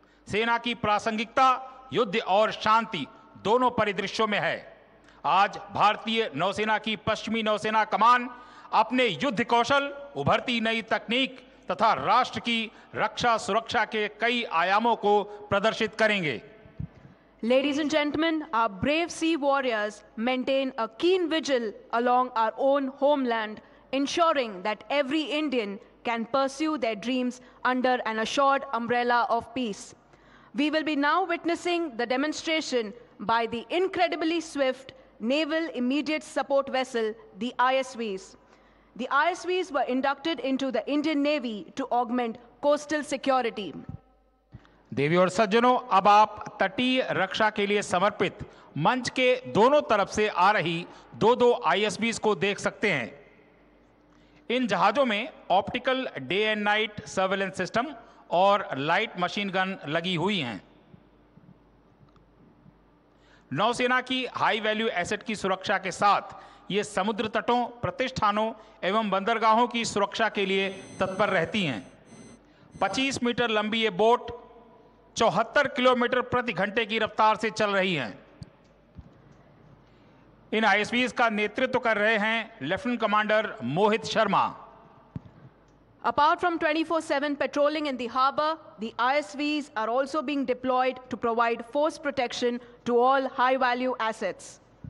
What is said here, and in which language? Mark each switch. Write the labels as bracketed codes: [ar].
[hi] सेना की प्रासंगिकता युद्ध और शांति दोनों परिदृश्यों में है। आज भारतीय नौसेना की पश्चिमी नौसेना कमान अपने युद्ध कौशल, उभरती नई तकनीक तथा राष्ट्र की रक्षा सुरक्षा के कई आयामों को प्रदर्शित करेंगे। [en] Ladies and gentlemen, our brave sea warriors maintain a keen vigil along our own homeland, ensuring that every Indian can pursue their dreams under an assured umbrella of peace. We will be now witnessing the demonstration by the incredibly swift Naval Immediate Support Vessel, the ISVs. The ISVs were inducted into the Indian Navy to augment coastal security. [hi] देवी और सज्जनों, अब आप तटीय रक्षा के लिए समर्पित मंच के दोनों तरफ से आ रही दो ISBs को देख सकते हैं। इन जहाजों में optical day and night surveillance system और लाइट मशीन गन लगी हुई हैं। नौसेना की हाई वैल्यू एसेट की सुरक्षा के साथ ये समुद्र तटों, प्रतिष्ठानों एवं बंदरगाहों की सुरक्षा के लिए तत्पर रहती हैं। 25 मीटर लंबी ये बोट 74 किलोमीटर प्रति घंटे की रफ्तार से चल रही हैं। इन ISBs का नेतृत्व कर रहे हैं lieutenant commander Mohit Sharma. [en] Apart from 24/7 patrolling in the harbor, the ISVs are also being deployed to provide force protection to all high-value assets.